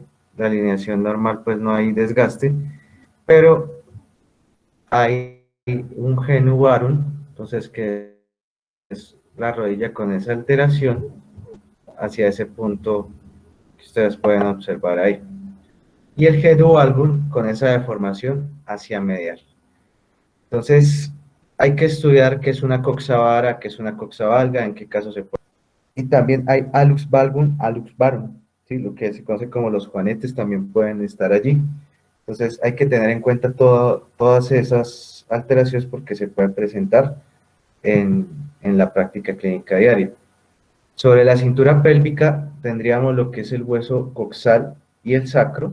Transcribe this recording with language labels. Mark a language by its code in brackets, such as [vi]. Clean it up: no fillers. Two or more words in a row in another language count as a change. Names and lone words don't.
[es] La alineación normal pues no hay desgaste, pero hay un [la] genu varum, [es] entonces que es la rodilla con esa alteración hacia ese punto que ustedes pueden observar ahí. Y el [la] genu valgum [es] con esa deformación hacia medial. Entonces, hay que estudiar qué es una coxavara, qué es una coxavalga, en qué caso se puede. Y también hay [la] alux valgum, alux varum, [es] ¿sí? Lo que se conoce como los juanetes también pueden estar allí. Entonces, hay que tener en cuenta todas esas alteraciones porque se pueden presentar en, en la práctica clínica diaria. Sobre la cintura pélvica tendríamos lo que es el hueso coxal y el sacro.